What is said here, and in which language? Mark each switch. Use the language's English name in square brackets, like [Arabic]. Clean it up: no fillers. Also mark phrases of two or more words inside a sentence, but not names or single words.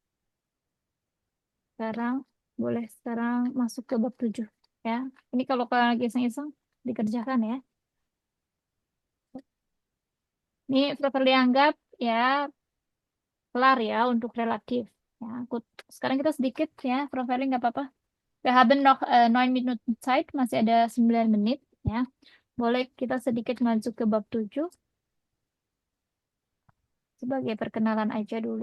[Indonesian] Sekarang masuk ke bab 7 ya. Ini kalau kalian lagi iseng-iseng dikerjakan ya. Ini properly anggap ya kelar ya untuk relatif. Ya, good. Sekarang kita sedikit ya profiling nggak apa-apa. [German] Wir haben noch 9 Minuten Zeit, [Indonesian] masih ada 9 menit ya. Boleh kita sedikit masuk ke bab 7. Sebagai perkenalan aja dulu.